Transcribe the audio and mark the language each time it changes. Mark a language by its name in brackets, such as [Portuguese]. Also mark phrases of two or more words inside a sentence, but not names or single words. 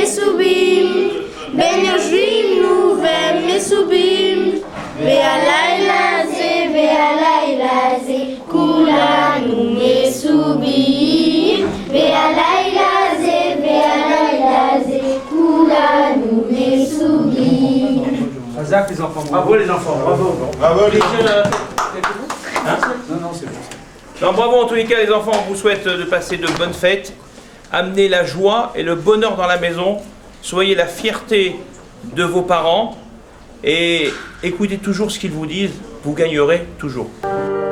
[Hebrew] מסובים והלילה זה כולנו מסובים והלילה זה כולנו מסובים. [French] Razak, les enfants. Bravo les enfants, bravo. Bravo les jeunes. Hein? Non, c'est bon. Non, bravo en tous les cas les enfants, on vous souhaite de passer de bonnes fêtes. Amenez la joie et le bonheur dans la maison. Soyez la fierté de vos parents et écoutez toujours ce qu'ils vous disent, vous gagnerez toujours.